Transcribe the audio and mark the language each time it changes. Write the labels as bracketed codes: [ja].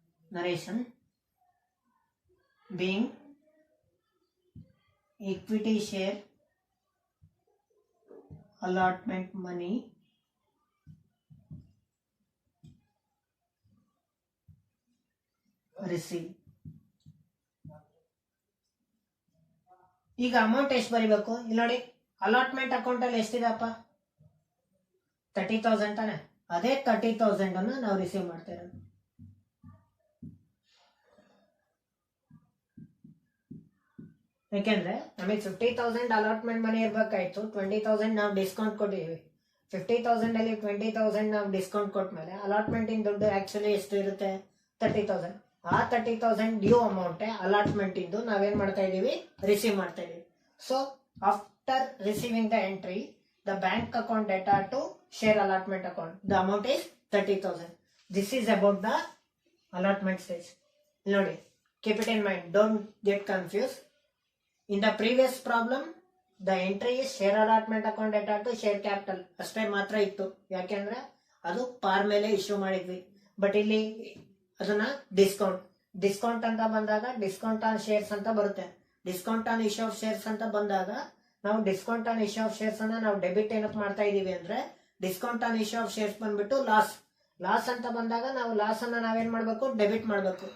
[en] Narration. Being equity share allotment money receive. [kn] ಈಗ amount ಎಷ್ಟು ಬರೀಬೇಕು? ಇಲ್ಲಿ ನೋಡಿ ಅಲಾಟ್ಮೆಂಟ್ ಅಕೌಂಟ್ ಅಲ್ಲಿ ಎಷ್ಟಿದೆಪ್ಪ? 30,000 ತಾನೆ. ಅದೇ 30,000 ಅನ್ನು ನಾವು ರಿಸೀವ್ ಮಾಡ್ತಾ ಇರೋದು. ಯಾಕೆಂದ್ರೆ ನಮಗೆ 50,000 ಅಲಾಟ್ಮೆಂಟ್ ಮನಿ ಇರ್ಬೇಕಾಯ್ತು. 20,000 ನಾವು ಡಿಸ್ಕೌಂಟ್ ಕೊಟ್ಟಿವಿ. 50,000 ಅಲ್ಲಿ 20,000 ನಾವು ಡಿಸ್ಕೌಂಟ್ ಕೊಟ್ಮೇಲೆ ಅಲಾಟ್ಮೆಂಟ್ ಇನ್ ದುಡ್ಡು ಆಕ್ಚುಲಿ ಎಷ್ಟು ಇರುತ್ತೆ? 30,000. ಆ 30,000 ಡ್ಯೂ ಅಮೌಂಟ್ ಅಲಾಟ್ಮೆಂಟ್ ಇಂದು ನಾವೇನ್ ಮಾಡ್ತಾ ಇದೀವಿ? ರಿಸೀವ್ ಮಾಡ್ತಾ ಇದೀವಿ. [en] So after receiving the entry the bank account data to share allotment account. The amount is 30,000. This is about the allotment stage. Nodi, keep it in mind. Don't get confused. In the previous problem, the entry is share allotment account data to share capital. [kn] ಅಷ್ಟೇ ಮಾತ್ರ ಇತ್ತು. ಯಾಕೆಂದ್ರೆ ಅದು ಪಾರ್ ಮೇಲೆ issue ಮಾಡಿದ್ವಿ. But ಇಲ್ಲಿ ಅದನ್ನ ಡಿಸ್ಕೌಂಟ್ ಅಂತ ಬಂದಾಗ ಡಿಸ್ಕೌಂಟ್ ಆನ್ ಶೇರ್ಸ್ ಅಂತ ಬರುತ್ತೆ. Discount on issue of shares ಅಂತ ಬಂದಾಗ ನಾವು discount on issue of shares ಅನ್ನ ನಾವು ಡೆಬಿಟ್ ಏನಕ್ಕೆ ಮಾಡ್ತಾ ಇದೀವಿ ಅಂದ್ರೆ discount on issue of shares ಬಂದ್ಬಿಟ್ಟು ಲಾಸ್ ಅಂತ ಬಂದಾಗ ನಾವು ಲಾಸ್ ಅನ್ನ ನಾವೇನ್ ಮಾಡ್ಬೇಕು, ಡೆಬಿಟ್ ಮಾಡ್ಬೇಕು.